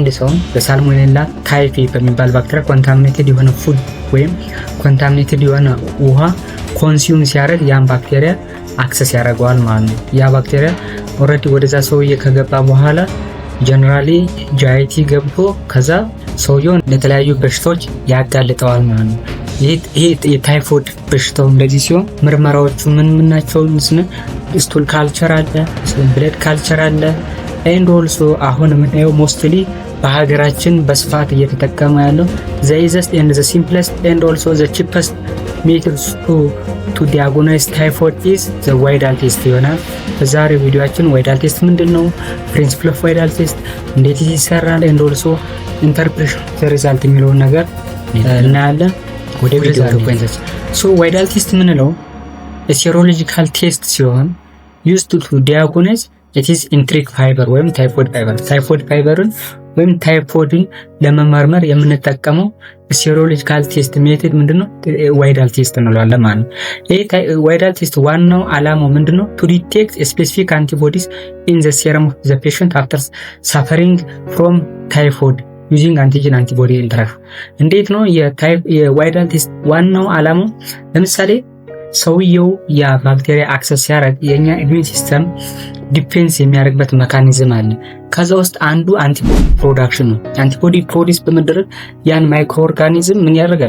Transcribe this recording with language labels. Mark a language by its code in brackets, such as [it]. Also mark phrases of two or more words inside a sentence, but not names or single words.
[am] ሰው በሳልሞኔላ ታይፊ በሚባል ባክቴሪያ ኮንታሚኔትድ የሆነ ፉድ ወይም ኮንታሚኔትድ የሆነ ውሃ ኮንሱም ሲያደርግ ያን ባክቴሪያ አክሰስ ያደርገዋል ማለት ነው። ያ ባክቴሪያ ኦሬዲ ወደዛ ሰውዬ ከገባ በኋላ [en] generally GIT [am] ገብቶ ከዛ ሰውየውን ለተለያዩ በሽታዎች ያጋልጠዋል ማለት ነው። ይሄ የታይፎይድ በሽታው እንደዚህ ሲሆን ምርመራዎቹ ምን ናቸው? [en] stool culture [am] አለ፣ [en] blood culture [am] አለ። [en] and also [am] አሁን የምናየው ሞስትሊ በሀገራችን በስፋት እየተጠቀመ ያለው [en] the easiest and the simplest and also the cheapest methods to diagnose typhoid is the Widal test [am] ይሆናል። በዛሬው ቪዲዮአችን [en] Widal test [am] ምንድነው፣ [en] principle of Widal test [am] እንዴት ይሰራል፣ [en] and also interpretation of the result [am] የሚለውን ነገር እናያለን። ወደ ቪዲዮ ፖይንቶች [en] Widal test [am] ምንለው [en] serological test [am] ሲሆን [en] used to diagnose it is enteric fever [am] ወይም [en] typhoid feverን [am] ወይም ታይፎይድን ለመመርመር የምንጠቀመው [en] serological test method [am] ምንድነው? [en] Widal test [am] እንለዋለን ማለት ነው። ይሄ [en] Widal test [am] ዋናው ዓላማው ምንድነው? [en] to detect specific antibodies in the serum of the patient after suffering from typhoid using antigen antibody interaction። [am] እንዴት ነው የዋይዳል ቴስት ዋናው ዓላማው? ለምሳሌ ሰውየው ያ ባክቴሪያ አክሰስ ሲያደርግ የኛ [en] immune system defense [am] የሚያደርግበት ሜካኒዝም አለ። ከዛ ውስጥ አንዱ [en] antibody production [am] ነው። [en] antibody produce [am] በመደረግ ያን [en] micro organism [am] ምን ያደርጋል?